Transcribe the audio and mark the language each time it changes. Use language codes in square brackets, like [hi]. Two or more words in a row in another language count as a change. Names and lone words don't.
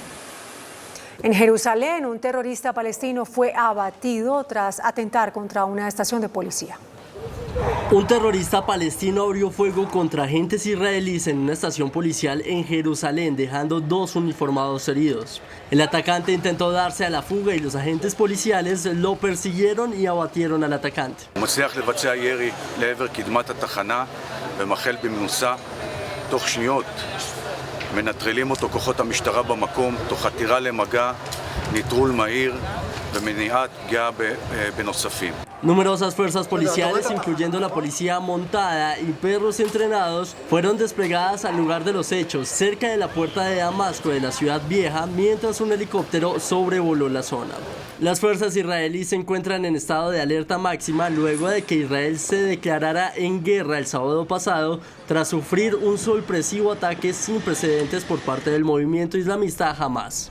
[es] En Jerusalén, un terrorista palestino fue abatido tras atentar contra una estación de policía. Un terrorista palestino abrió fuego contra agentes israelíes en una estación policial en Jerusalén, dejando 2 uniformados heridos. El atacante intentó darse a la fuga y los agentes policiales lo persiguieron y abatieron al atacante. [he] מנטרלים אותו כוחות המשטרה במקום תוך חתירה למגע, נטרול מהיר ומניעת פגיעה בנוספים. [es] Numerosas fuerzas policiales, incluyendo la policía montada y perros entrenados, fueron desplegadas al lugar de los hechos, cerca de la puerta de Damasco de la ciudad vieja, mientras un helicóptero sobrevoló la zona. Las fuerzas israelíes se encuentran en estado de alerta máxima luego de que Israel se declarara en guerra el sábado pasado tras sufrir un sorpresivo ataque sin precedentes por parte del movimiento islamista Hamas.